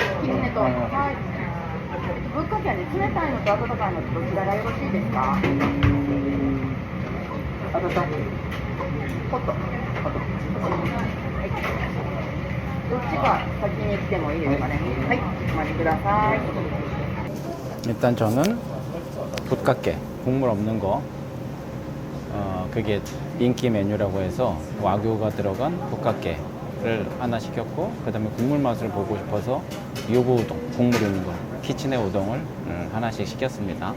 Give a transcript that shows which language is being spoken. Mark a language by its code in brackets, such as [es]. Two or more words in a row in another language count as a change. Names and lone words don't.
[ja] ぶっかけはね、冷たいのと温かいのとどちらがよろしいですか？あとさホット。どっちか先に来てもいいですかね。はい、お待ちください。 [ko] 일단 저는 붓깎게 국물 없는 거 그게 인기 메뉴라고 해서 와규가 들어간 붓깎게를 하나 시켰고, 그 다음에 국물 맛을 보고 싶어서 요구 우동, 국물 있는 거 키친의 우동을 하나씩 시켰습니다.